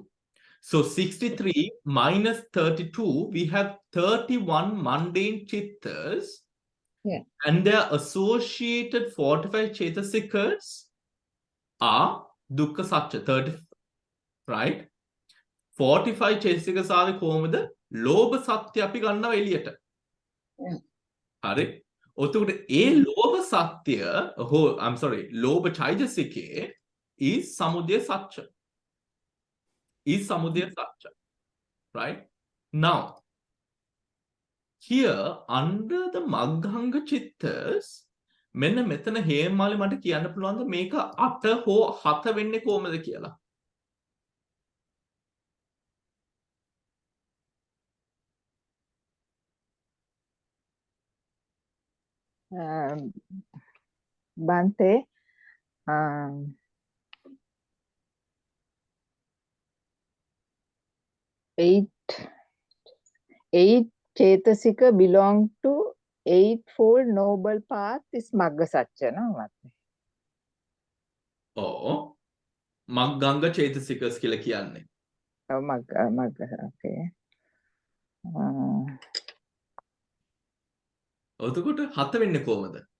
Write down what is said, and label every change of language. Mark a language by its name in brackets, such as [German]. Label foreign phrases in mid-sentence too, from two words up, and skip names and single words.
[English] So 63 minus 32, we have 31 mundane chittas. Yeah. And their associated 45 chetasikas are [Pali] dukkha satcha, [English] 30, right? 45 chetasikas are [Sinhala] කොහොමද? ලෝභ සත්‍ය අපි ගන්නවා එළියට. හරි. ඔතකොට ඒ ලෝභ සත්‍ය [English] I'm sorry, [Sinhala] ලෝභ චෛතසිකේ [English] is [Pali] samudaya satcha. [English] Is [Pali] samudaya satcha. [English] Right? Now, here under the maghanga chittas, [Sinhala] මෙන්න මෙතන හේමාලි මට කියන්න පුළුවන්ද මේක 8 හෝ 7 වෙන්නේ කොහමද කියලා? [English] Bante, 8 chetasika belong to eightfold noble path is [Pali] magga satcha, [English] no? Oh, maghanga chetasikas [Sinhala] කියලා කියන්නේ. [English] Oh, magga, okay. [Sinhala] ඔතකොට 7 වෙන්නේ කොහමද?